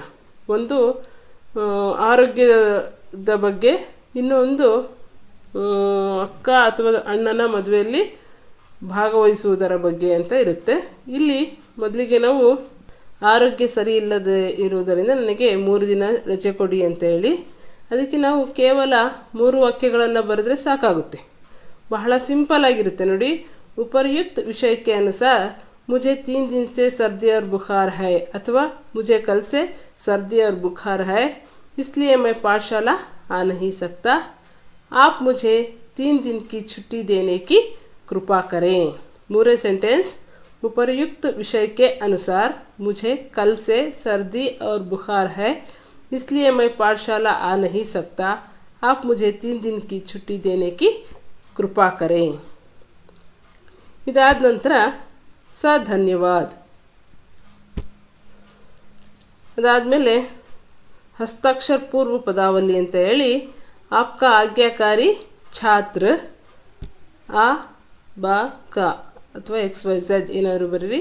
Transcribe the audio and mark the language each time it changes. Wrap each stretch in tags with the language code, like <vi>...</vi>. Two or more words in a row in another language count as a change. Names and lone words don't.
<kn>ಒಂದು ಆರೋಗ್ಯದ ಬಗ್ಗೆ, ಇನ್ನೊಂದು ಅಕ್ಕ ಅಥವಾ ಅಣ್ಣನ ಮದುವೆಯಲ್ಲಿ ಭಾಗವಹಿಸುವುದರ ಬಗ್ಗೆ ಅಂತ ಇರುತ್ತೆ. ಇಲ್ಲಿ ಮೊದಲಿಗೆ ನಾವು ಆರೋಗ್ಯ ಸರಿ ಇಲ್ಲದೆ ಇರುವುದರಿಂದ ನನಗೆ 3 ದಿನ ರಜೆ ಕೊಡಿ ಅಂತ ಹೇಳಿ, ಅದಕ್ಕೆ ನಾವು ಕೇವಲ 3 ವಾಕ್ಯಗಳನ್ನು ಬರೆದ್ರೆ ಸಾಕಾಗುತ್ತೆ. ಬಹಳ ಸಿಂಪಲ್ ಆಗಿರುತ್ತೆ ನೋಡಿ. ಉಪಯುಕ್ತ ವಿಷಯಕ್ಕೆ ಅನುಸಾರ</kn> <hi>मुझे 3 दिन से सर्दी और बुखार है, अथवा मुझे कल से सर्दी और बुखार है, इसलिए मैं पाठशाला आ नहीं सकता. आप मुझे 3 दिन की छुट्टी देने की कृपा करें.</hi> <en>more sentence.</en> <hi>उपर्युक्त विषय के अनुसार मुझे कल से सर्दी और बुखार है, इसलिए मैं पाठशाला आ नहीं सकता. आप मुझे 3 दिन की छुट्टी देने की कृपा करें.</hi> <kn>ಇದಾದ ನಂತರ ಧನ್ಯವಾದ. ಅದಾದಮೇಲೆ ಹಸ್ತಾಕ್ಷರ ಪೂರ್ವ ಪದಾವಲಿ ಅಂತ ಹೇಳಿ</kn> <hi>आपका आज्ञाकारी छात्र</hi> <kn>ಆ ಬ ಕ ಅಥವಾ XYZ ಏನಾದರೂ ಬರೀರಿ.</kn>